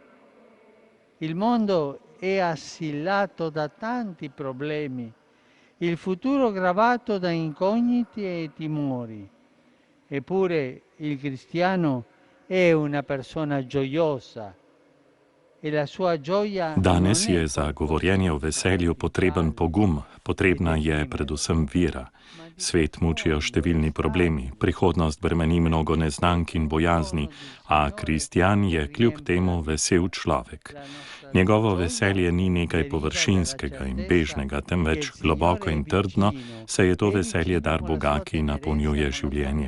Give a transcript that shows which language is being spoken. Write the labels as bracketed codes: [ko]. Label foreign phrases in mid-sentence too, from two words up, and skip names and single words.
[it] Il mondo è assillato da tanti problemi, il futuro gravato da incogniti e timori. Eppure il cristiano è una persona gioiosa e la sua gioia non [sl] Danes [it] è [sl] je za govorjenje o veselju potreben pogum, potrebna je predvsem vera. Svet mučijo številni problemi, prihodnost bremeni mnogo neznank in bojazni, a kristjan je kljub temu vesel človek. Njegovo veselje ni nekaj površinskega in bežnega, temveč globoko in trdno, saj je to veselje dar Boga, ki napolnjuje življenje.